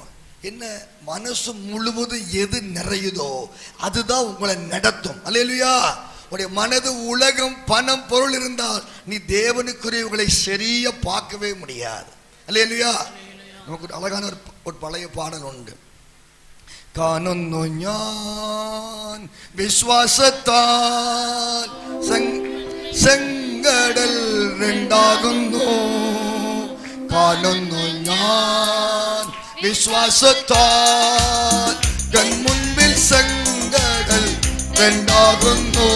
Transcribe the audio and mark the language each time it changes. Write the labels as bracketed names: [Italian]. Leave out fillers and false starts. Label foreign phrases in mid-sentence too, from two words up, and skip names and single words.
[Tamil] என்ன, மனசு முழுவதும் எது நிறையுதோ அதுதான் உங்களை நடத்தும். அல்லேலூயா. உடைய மனது உலகம் பணம் பொருள் இருந்தால் நீ தேவனுக்குரியவர்களை சரியா பார்க்கவே முடியாது. அல்லேலூயா. நமக்கு ஒரு அழகான ஒரு பழைய பாடல் உண்டு. [Malayalam] കാണുന്നു ഞാൻ വിശ്വാസത്താൽ ചെങ്കടൽ രണ്ടാകുന്നു. കാണുന്നു ഞാൻ വിശ്വാസത്താൽ കൺമുൻപിൽ ചെങ്കടൽ രണ്ടാകുന്നു.